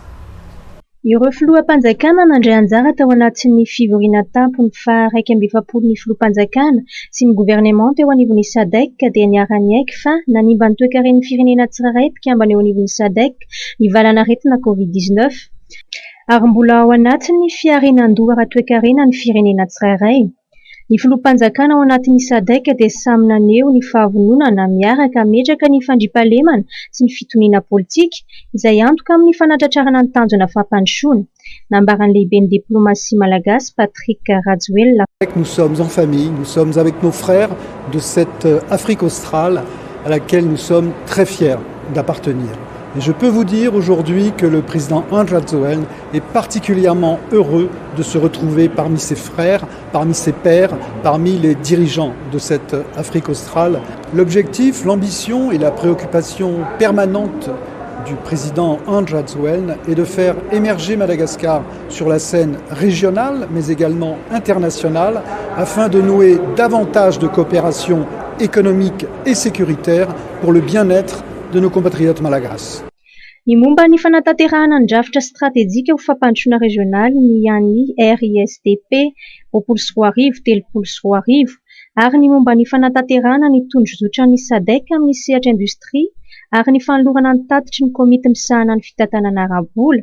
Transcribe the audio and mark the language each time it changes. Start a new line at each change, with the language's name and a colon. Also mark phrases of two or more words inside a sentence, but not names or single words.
Malagasy: Ireo filoham-panjakana nandray anjara tao anatin'ny fivoriana tampony faha 1/20 filoham-panjakana sy ny gouvernemanta eo anivon'ny SADC dia niara-ny aiky fa nanimba ny toe-karen'ny firenena tsirairay mpikambana eo anivon'ny SADC nivalana aretina Covid-19 ary mbola ao anatin'ny fiarenan-doha ara-toe-karena ny firenena tsirairay. Ny filoham-panjakana ao anatin'ny SADC dia samy naneho ny fahavononana miaraka metraka ny fandriampahalemana sy ny fitoniana politika izay antoka amin'ny fanatratrarana ny tanjona fampandrosoana. Nambaran'ny lehiben'ny diplomatie malagasy Patrick Rajoelina.
French: Nous sommes en famille, nous sommes avec nos frères de cette Afrique australe à laquelle nous sommes très fiers d'appartenir. Et je peux vous dire aujourd'hui que le président Andry Rajoelina est particulièrement heureux de se retrouver parmi ses frères, parmi ses pairs, parmi les dirigeants de cette Afrique australe. L'objectif, l'ambition et la préoccupation permanente du président Andry Rajoelina est de faire émerger Madagascar sur la scène régionale mais également internationale afin de nouer davantage de coopération économique et sécuritaire pour le bien-être de nos compatriotes malagasy.
Malagasy: Ny momba ny fanatanterahana ny drafitra stratéjika ho fampandrosoana régional ny an'ny RISDP 2023-2030 ary ny momba ny fanatanterahana ny tondrozotra ny SADC amin'ny sehatra industria ary ny fanolorana ny tatitry ny komity misahana ny fitantanana ara-bola.